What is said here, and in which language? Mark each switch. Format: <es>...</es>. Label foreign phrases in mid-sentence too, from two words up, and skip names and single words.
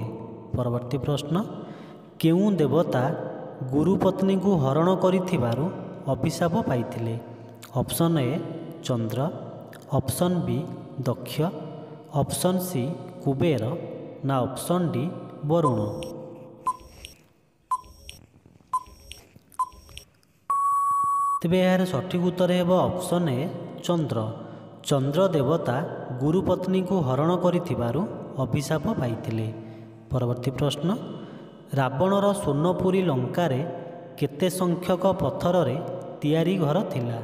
<or>ପରବର୍ତ୍ତୀ ପ୍ରଶ୍ନ କେଉଁ ଦେବତା ଗୁରୁପତ୍ନୀ କୁ ହରଣ କରିଥିବାରୁ ଅଭିଶାପ ପାଇଥିଲେ।</or> <en>option A</en> <or>चंद्र,</or> <en>option B</en> <or>दक्ष,</or> <en>option C</en> <or>कुबेर ना</or> <en>option D</en> <or>वरुण। ତେବେ ଏହାର ସଠିକ୍ ଉତ୍ତର ହେବ</or> <en>option A</en> <or>ଚନ୍ଦ୍ର। ଚନ୍ଦ୍ର ଦେବତା ଗୁରୁପତ୍ନୀଙ୍କୁ ହରଣ କରିଥିବାରୁ ଅଭିଶାପ ପାଇଥିଲେ। ପରବର୍ତ୍ତୀ ପ୍ରଶ୍ନ, ରାବଣର ସ୍ୱର୍ଣ୍ଣପୁରୀ ଲଙ୍କାରେ କେତେ ସଂଖ୍ୟକ ପଥରରେ ତିଆରି ଘର ଥିଲା?</or>